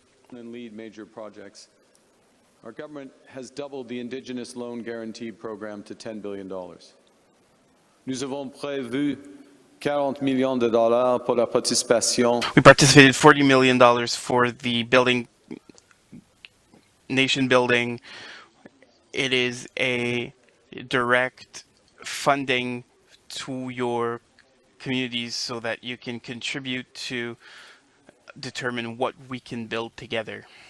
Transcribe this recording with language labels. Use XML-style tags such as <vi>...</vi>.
<en>And lead major projects. Our government has doubled the Indigenous Loan Guarantee Program to $10 billion.</en> <fr>Nous avons prévu $40 millions pour la participation.</fr> <en>We participated $40 million for the nation building. It is a direct funding to your communities so that you can contribute to determine what we can build together.</en>